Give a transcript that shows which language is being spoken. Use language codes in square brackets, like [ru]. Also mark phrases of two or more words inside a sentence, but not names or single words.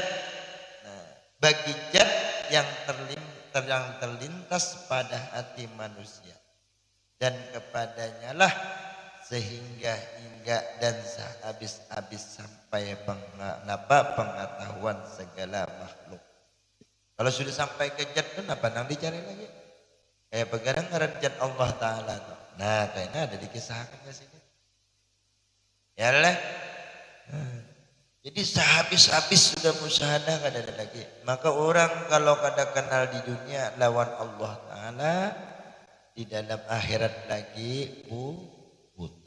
[id] Nah, bagi zat yang terlintas pada hati manusia, dan kepadanya lah sehingga dan habis-habis sampai pengetahuan segala makhluk. [bjn] Kalau sudah sampai ke zat itu apa nang dicari lagi? Kayak begadang ngaran zat Allah Ta'ala. Nah kayaknya ada dikisahkan ke sini. Ya lah. Jadi sehabis-habis sudah musyahadah kada ada lagi. Maka orang kalau kada kenal di dunia lawan Allah Ta'ala, di dalam akhirat lagi buta.